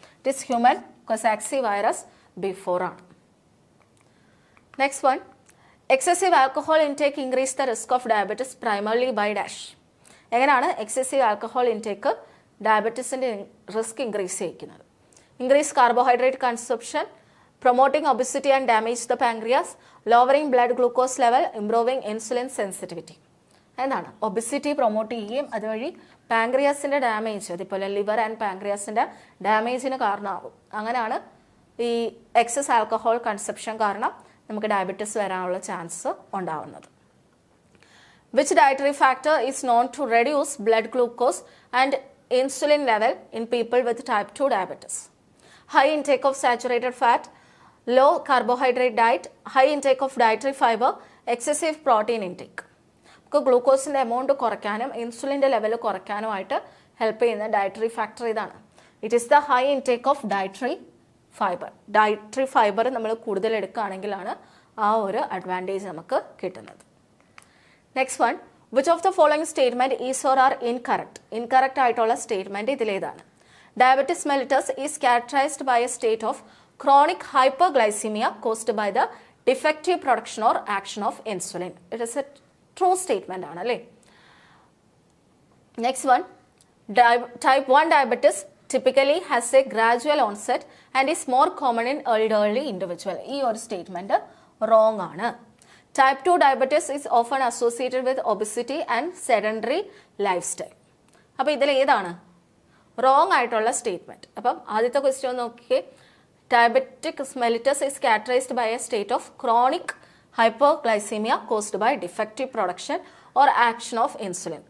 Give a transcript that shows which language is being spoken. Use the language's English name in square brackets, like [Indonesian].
[English] It is human Coxsackie virus B4 ആണ്. Next one, excessive alcohol intake increase the risk of diabetes primarily by dash? [Malayalam] എങ്ങനെയാണ് excessive alcohol intake ഡയബറ്റീസിൻ്റെ risk increase ചെയ്യിക്കുന്നത്? [English] Increase carbohydrate consumption, promoting obesity and damage the pancreas, lowering blood glucose level, improving insulin sensitivity? [Malayalam] എന്താണ്? Obesity promote ചെയ്യുകയും അതുവഴി പാങ്ക്രിയാസിൻ്റെ damage, അതുപോലെ liver and പാങ്ക്രിയാസിൻ്റെ ഡാമേജിന് കാരണമാകും. അങ്ങനെയാണ് ഈ excess alcohol consumption കാരണം നമുക്ക് ഡയബറ്റീസ് വരാനുള്ള ചാൻസ് ഉണ്ടാവുന്നത്. [English] Which dietary factor is known to reduce blood glucose and insulin level in people with type 2 diabetes? High intake of saturated fat, low carbohydrate diet, high intake of dietary fiber, excessive protein intake? [Malayalam] നമുക്ക് ഗ്ലൂക്കോസിൻ്റെ amount കുറയ്ക്കാനും ഇൻസുലിൻ്റെ level കുറയ്ക്കാനുമായിട്ട് help ചെയ്യുന്ന dietary factor ഇതാണ്. [English] It is the high intake of dietary fibre. [Malayalam] Dietary fibre നമ്മൾ കൂടുതൽ എടുക്കുകയാണെങ്കിലാണ് ആ ഒരു advantage നമുക്ക് കിട്ടുന്നത്. [English] Next one, which of the following statement is or are incorrect? [Malayalam] Incorrect ആയിട്ടുള്ള സ്റ്റേറ്റ്മെൻറ്റ് ഇതിലേതാണ്? [English] Diabetes mellitus is characterized by a state of chronic hyperglycemia caused by the defective production or action of insulin. It is a true statement ആണ് അല്ലേ? Next one, type 1 diabetes typically has a gradual onset and is more common in elderly individual. [Malayalam] ഈ ഒരു statement wrong ആണ്. [English] Type 2 diabetes is often associated with obesity and sedentary lifestyle. [Malayalam] അപ്പോൾ ഇതിൽ ഏതാണ് wrong ആയിട്ടുള്ള statement? അപ്പം ആദ്യത്തെ ക്വസ്റ്റ്യൻ നോക്കിയേ. [English] Diabetic mellitus is characterized by a state of chronic hyperglycemia caused by defective production or action of insulin.